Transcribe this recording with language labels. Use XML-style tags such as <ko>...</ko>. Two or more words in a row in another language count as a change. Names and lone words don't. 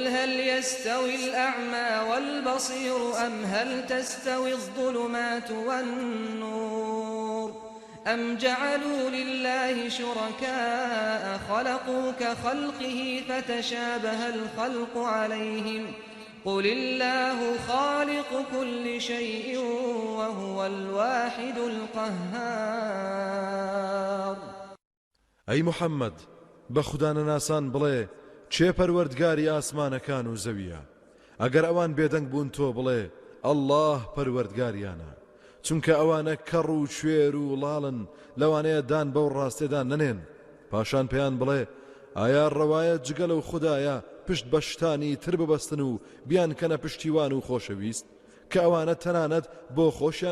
<ar>هل يستوي الأعمى والبصير أم هل تستوي الظلمات والنور أم جعلوا لله شركاء خلقوا كخلقه فتشابه الخلق عليهم قل الله خالق كل شيء وهو الواحد القهار</ar> <ckb>أي محمد بخدان ناسان بڵێ چێ پەروەردگاری ئاسمانەکان و زەویە ئەگەر ئەوان بێدەنگ بوون تۆ بڵێ ئەڵڵاه پەروەردگاریانە چونکە ئەوانە کەڕ و کوێر و ڵاڵن لەوانەیە دان بەو ڕاستێدا نەنێن پاشان پێیان بڵێ ئایا ڕەوایە جگە لەو خوددایە پشت بە شتانی تر ببەستن و بیان کەنە پشتیوان و خۆشەویست کە ئەوانە تەنانەت بۆ خۆشیان</ckb>